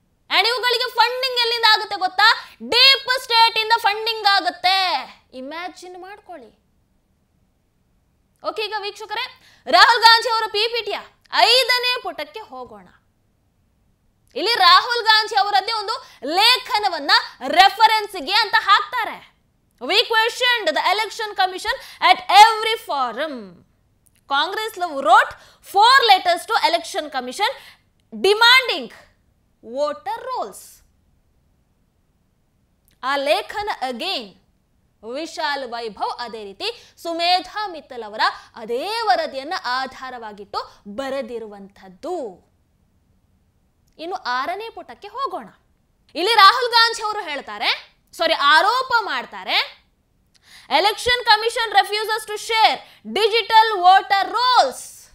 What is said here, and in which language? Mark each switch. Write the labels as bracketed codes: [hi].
[kn] And ಇವುಗಳಿಗೆ funding ಎಲ್ಲಿಂದ ಆಗುತ್ತೆ ಗೊತ್ತಾ? ಡೀಪ್ ಸ್ಟೇಟ್ ಇಂದ ಫಂಡಿಂಗ್ ಆಗುತ್ತೆ. ಇಮ್ಯಾಜಿನ್ ಮಾಡ್ಕೊಳ್ಳಿ. ಓಕೆ, ಈಗ ವೀಕ್ಷಕರೇ, ರಾಹುಲ್ ಗಾಂಧಿ ಅವರ ಪಿಪಿಟಿಯ 5ನೇ ಪುಟಕ್ಕೆ ಹೋಗೋಣ. ಇಲ್ಲಿ ರಾಹುಲ್ ಗಾಂಧಿ ಅವರದ್ದೇ ಒಂದು ಲೇಖನವನ್ನ ರೆಫರೆನ್ಸ್ಗೆ ಅಂತ ಹಾಕ್ತಾರೆ. [en] We questioned the election commission at every forum. Congress wrote 4 letters to election commission demanding voter rolls. [kn] ಆ ಲೇಖನ ಅಗೇನ್ ವಿಶಾಲ್ ವೈಭವ್, ಅದೇ ರೀತಿ ಸುಮೇಧಾ ಮಿತ್ತಲ್ ಅವರ ಅದೇ ವರದಿಯನ್ನ ಆಧಾರವಾಗಿಟ್ಟು ಬರೆದಿರುವಂಥದ್ದು. ಇನ್ನು 6ನೇ ಪುಟಕ್ಕೆ ಹೋಗೋಣ. ಇಲ್ಲಿ ರಾಹುಲ್ ಗಾಂಧಿ ಅವರು ಆರೋಪ ಮಾಡ್ತಾರೆ, [en] Election commission refuses to share digital voter rolls.